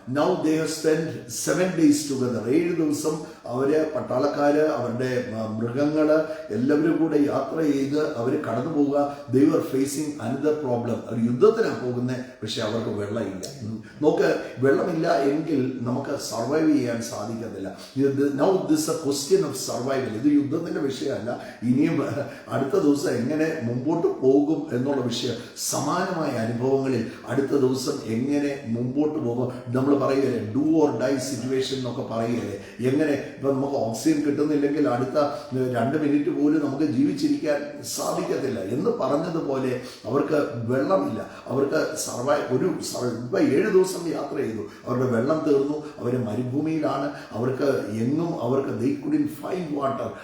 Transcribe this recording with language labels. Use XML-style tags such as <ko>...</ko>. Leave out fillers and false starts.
<en>Now they have spent 7 days together.</en> <ml>7 ദിവസം അവര് പട്ടാളക്കാര്, അവരുടെ മൃഗങ്ങള് എല്ലാവരും കൂടെ യാത്ര ചെയ്ത് അവര് കടന്നു പോവുക.</ml> <en>They were facing another problem.</en> <ml>അവർ യുദ്ധത്തിനാണ് പോകുന്നത്, പക്ഷെ അവർക്ക് വെള്ളമില്ല. നോക്ക്, വെള്ളമില്ല എങ്കിൽ നമുക്ക് സർവൈവ് ചെയ്യാൻ സാധിക്കത്തില്ല.</ml> <en>Now this is a question of survival.</en> <ml>ഇത് യുദ്ധത്തിന്റെ വിഷയമല്ല. ഇനിയും അടുത്ത ദിവസം എങ്ങനെ മുമ്പോട്ട് പോകും എന്നുള്ള വിഷയം. സമാനമായ അനുഭവങ്ങളിൽ അടുത്ത ദിവസം എങ്ങനെ മുമ്പോട്ട് പോകും. നമ്മൾ പറയുകയല്ലേ,</ml> <en>do or die situation</en> <ml>എന്നൊക്കെ പറയുകയല്ലേ. എങ്ങനെ ഇപ്പം നമുക്ക് ഓക്സിജൻ കിട്ടുന്നില്ലെങ്കിൽ അടുത്ത 2 മിനിറ്റ് പോലും നമുക്ക് ജീവിച്ചിരിക്കാൻ സാധിക്കത്തില്ല എന്ന് പറഞ്ഞതുപോലെ അവർക്ക് വെള്ളമില്ല. അവർക്ക് ഇപ്പം 7 ദിവസം യാത്ര ചെയ്തു, അവരുടെ വെള്ളം തീർന്നു, അവർ മരുഭൂമിയിലാണ്.</ml> <en>അവർക്ക് they couldn't find water.</en>